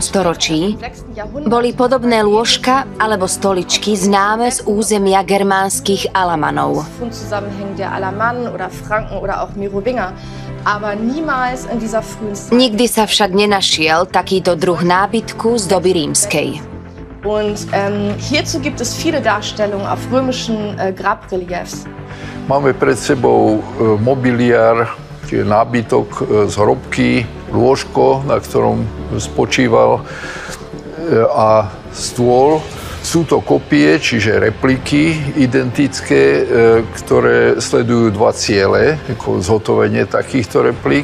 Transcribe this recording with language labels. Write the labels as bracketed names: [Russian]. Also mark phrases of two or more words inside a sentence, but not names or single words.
[Slovak] storočí, boli podobné lôžka alebo stoličky známe z územia germánskych Alamanov. Nikdy sa však nenašiel takýto druh nábytku z doby rímskej. [German] Hierzu gibt es viele Darstellungen auf römischen Grabreliefs. [Slovak] Máme pred sebou mobiliár, čiže nábytok z hrobky, lôžko, na ktorom spočíval, a stôl. Sú to kopie, čiže repliky identické, ktoré sledujú dva ciele, ako zhotovenie takýchto replík.